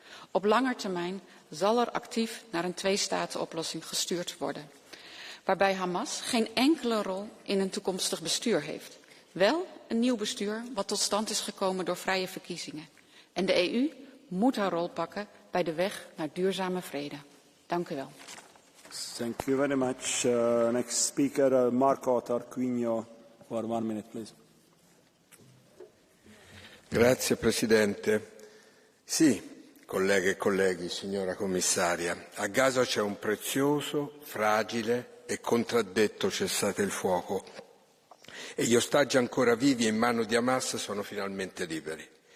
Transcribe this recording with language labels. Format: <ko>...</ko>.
<nl>Op lange termijn zal er actief naar een twee-staten-oplossing gestuurd worden, waarbij Hamas geen enkele rol in een toekomstig bestuur heeft. Wel een nieuw bestuur wat tot stand is gekomen door vrije verkiezingen. En de EU moet haar rol pakken bij de weg naar duurzame vrede. Dank u wel.</nl> <en>Thank you very much. Next speaker, Marco Tarquinio, for 1 minute, please.</en> <it>Grazie Presidente. Sì, colleghe e colleghi, signora Commissaria, a Gaza c'è un prezioso, fragile e contraddetto cessate il fuoco e gli ostaggi ancora vivi in mano di Hamas sono finalmente liberi.</it>